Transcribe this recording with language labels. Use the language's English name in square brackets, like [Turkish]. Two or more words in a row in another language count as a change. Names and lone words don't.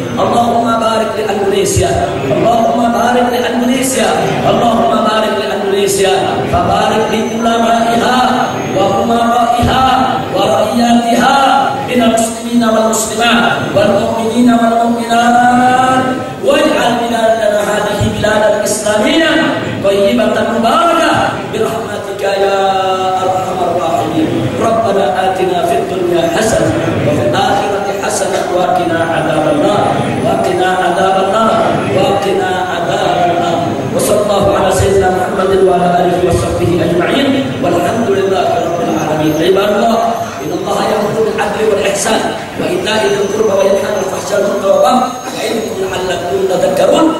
[Arabic] اللهم بارك لإندونيسيا، اللهم بارك لإندونيسيا، اللهم بارك لإندونيسيا، فبارك لعلمائها وأمرائها ورعيتها من المسلمين والمسلمات والمؤمنين والمؤمنات واجعل بلادنا هذه بلادا إسلامية طيبة مباركة برحمتك يا أرحم الراحمين. ربنا آتنا في الدنيا حسنة وفي الآخرة حسنة وقنا عذاب النار وقنا عذاب النار وقنا عذاب النار. وصلى الله على سيدنا محمد وعلى آله وصحبه أجمعين والحمد لله رب العالمين. عباد الله، إن الله يأمر بالعدل والإحسان وإيتاء ذي القربى وينهى عن الفحشاء والمنكر والبغي يعظكم لعلكم تذكرون.